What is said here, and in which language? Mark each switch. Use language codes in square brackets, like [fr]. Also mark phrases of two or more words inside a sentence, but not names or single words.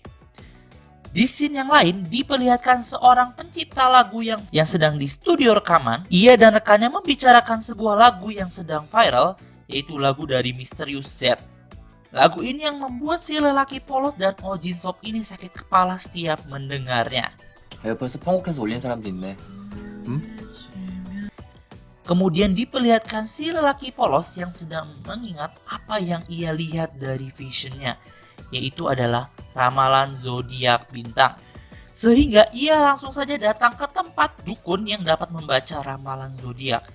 [id] Di scene yang lain diperlihatkan seorang pencipta lagu yang sedang di studio rekaman. Ia dan rekannya membicarakan sebuah lagu yang sedang viral, yaitu lagu dari Mysterious Z. Lagu ini yang membuat si lelaki polos dan Oh Jin Sop ini sakit kepala setiap mendengarnya. [ko] 에어버스 편곡해서 올린 사람도 있네. [id] Kemudian diperlihatkan si lelaki polos yang sedang mengingat apa yang ia lihat dari visionnya, yaitu adalah ramalan zodiak bintang. Sehingga ia langsung saja datang ke tempat dukun yang dapat membaca ramalan zodiak.